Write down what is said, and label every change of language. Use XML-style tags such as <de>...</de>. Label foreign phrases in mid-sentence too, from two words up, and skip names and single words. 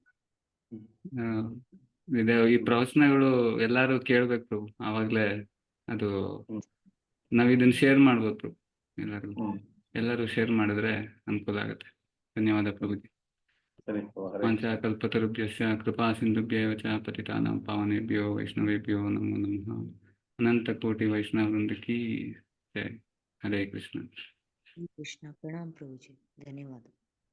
<kn>ಈ ಪ್ರವಚನಗಳು ಎಲ್ಲಾರು ಕೇಳ್ಬೇಕು, ಆವಾಗ್ಲೇ ಅದು ನಾವ್ ಇದನ್ನ ಶೇರ್ ಮಾಡ್ಬೇಕು. ಎಲ್ಲರೂ ಶೇರ್ ಮಾಡಿದ್ರೆ ಅನುಕೂಲ ಆಗುತ್ತೆ. ಧನ್ಯವಾದ ಪ್ರಭುಜಿ.</kn> <sa>ಪಂಚಕಲ್ಪತರುಭ್ಯಶ್ಚ ಕೃಪಾ ಸಿಂಧುಭ್ಯೇವ ಚ ಪತಿತಾನಾಂ ಪಾವನೇಭ್ಯೋ ವೈಷ್ಣವೇಭ್ಯೋ ನಮೋ ನಮಃ.</sa> <hi>अनंत कोटि वैष्णव वृंद की जय.</hi> <kn>ಹರೇ ಕೃಷ್ಣ. ಕೃಷ್ಣ ಪ್ರಣಾಮ್ ಪ್ರಭುಜಿ, ಧನ್ಯವಾದ.</kn>